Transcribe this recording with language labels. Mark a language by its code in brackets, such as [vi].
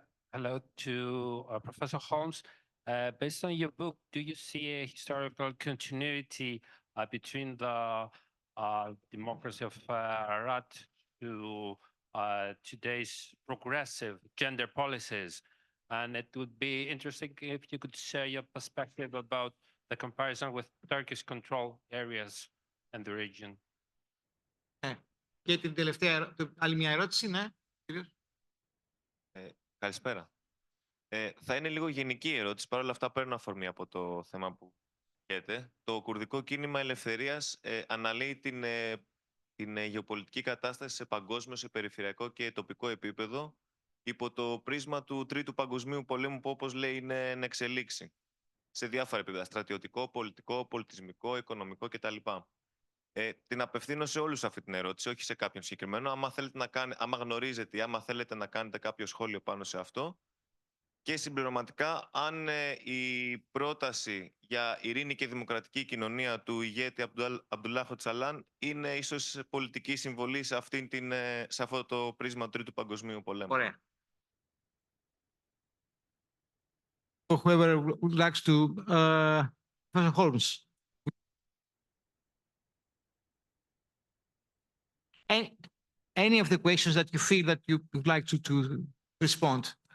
[en] Hello to Professor Holmes. Based on your book, do you see a historical continuity between the democracy of Iraq to today's progressive gender policies? And it would be interesting if you could share your perspective about the comparison with Turkish control areas in the region. [el] Και την τελευταία, άλλη μια ερώτηση, ναι, κύριος. Καλησπέρα. Θα είναι λίγο γενική η ερώτηση, παρόλα αυτά παίρνω αφορμή από το θέμα που έχετε. Το κουρδικό κίνημα ελευθερίας αναλύει την γεωπολιτική κατάσταση σε παγκόσμιο, σε περιφερειακό και τοπικό επίπεδο υπό το πρίσμα του Τρίτου Παγκοσμίου Πολέμου που, όπως λέει, είναι εν εξελίξη σε διάφορα επίπεδα, στρατιωτικό, πολιτικό, πολιτισμικό, οικονομικό κτλ. Την απευθύνω σε όλους αυτή την ερώτηση, όχι σε κάποιον συγκεκριμένο. Άμα γνωρίζετε ή άμα θέλετε να κάνετε κάποιο σχόλιο πάνω σε αυτό. Και συμπληρωματικά, αν η πρόταση για ειρήνη και δημοκρατική κοινωνία του ηγέτη Αμπτουλάχ Οτσαλάν είναι ίσως πολιτική συμβολή σε αυτό το πρίσμα του Τρίτου Παγκοσμίου Πολέμου. Ωραία. [en] Whoever would like to, Professor Holmes. Any of the questions that you feel that you would like to respond?